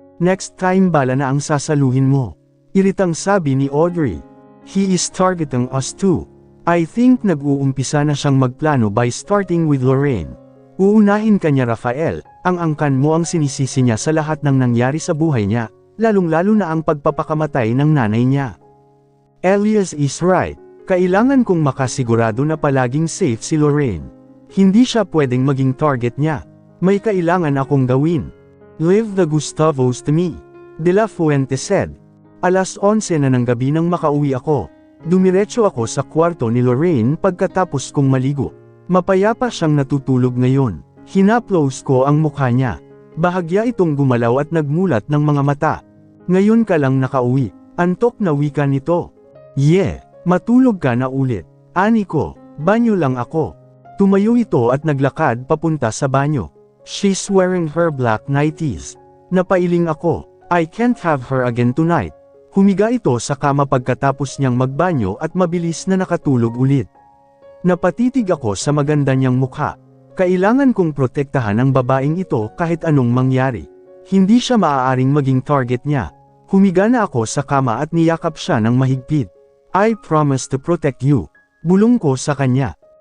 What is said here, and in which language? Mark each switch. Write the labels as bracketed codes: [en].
[tl] Next time bala na ang sasaluhin mo. Iritang sabi ni Audrey. [en] He is targeting us too. I think [tl] nag-uumpisa na siyang magplano [en] by starting with Lorraine. [tl] Uunahin ka niya, Rafael. Ang angkan mo ang sinisisi niya sa lahat ng nangyari sa buhay niya, lalong-lalo na ang pagpapakamatay ng nanay niya. [en] Elias is right. [tl] Kailangan kong makasigurado na palaging safe si Lorraine. Hindi siya pwedeng maging target niya. May kailangan akong gawin. [en] Leave the Gustavos to me. De La Fuente said. [tl] 11:00 na ng gabi nang makauwi ako. Dumiretso ako sa kwarto ni Lorraine pagkatapos kong maligo. Mapayapa siyang natutulog ngayon. Hinaplos ko ang mukha niya. Bahagya itong gumalaw at nagmulat ng mga mata. Ngayon ka lang nakauwi. Antok na wika nito. Yeah, matulog ka na ulit. Ani ko, banyo lang ako. Tumayo ito at naglakad papunta sa banyo. [en] She's wearing her black nighties. [tl] Napailing ako. [en] I can't have her again tonight. [tl] Humiga ito sa kama pagkatapos niyang magbanyo at mabilis na nakatulog ulit. Napatitig ako sa maganda niyang mukha. Kailangan kong protektahan ang babaeng ito kahit anong mangyari. Hindi siya maaaring maging target niya. Humiga na ako sa kama at niyakap siya ng mahigpit. [en] I promise to protect you. [tl] Bulong ko sa kanya.